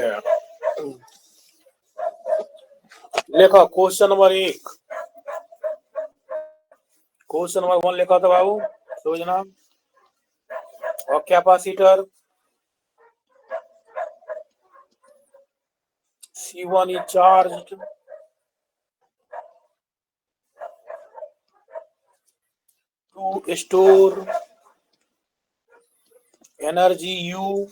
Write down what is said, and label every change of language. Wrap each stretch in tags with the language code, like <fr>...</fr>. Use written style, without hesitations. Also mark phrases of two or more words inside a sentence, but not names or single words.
<hi>लेख</hi> <en>question number 1 question number 1</en> <hi>लेख त बाबू सोचना और कैपेसिटर</hi> <en>C1 is charged to store energy U</en>